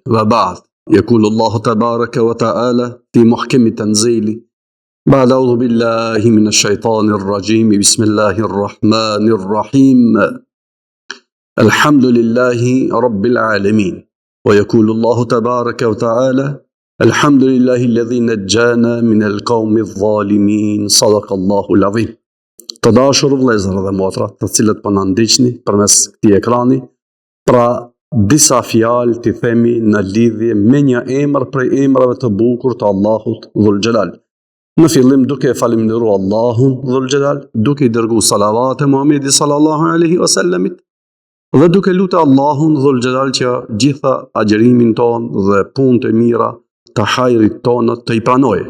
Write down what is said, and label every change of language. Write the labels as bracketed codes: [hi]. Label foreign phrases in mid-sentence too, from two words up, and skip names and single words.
[ar] وبعد، يقول الله تبارك وتعالى في محكم تنزيله بعد أعوذ بالله من الشيطان الرجيم بسم الله الرحمن الرحيم الحمد لله رب العالمين. ويقول الله تبارك وتعالى الحمد لله الذي نجانا من القوم الظالمين. صدق الله العظيم. [sq] Të dashur vëllezër dhe motra, të cilët po na ndiqni përmes këtij ekrani, pra disa fjalë t'i themi në lidhje me një emër prej emrave të bukur të Allahut [ar] ذو الجلال. [sq] Në fillim duke falendëruar Allahun [ar] ذو الجلال, [sq] duke I dërguar salavat e Muhamedit [ar] صلى الله عليه وسلم [sq] dhe duke lutur Allahun [ar] ذو الجلال [sq] që gjitha agjërimin ton dhe punët e mira të hajrit tonë të I pranojë.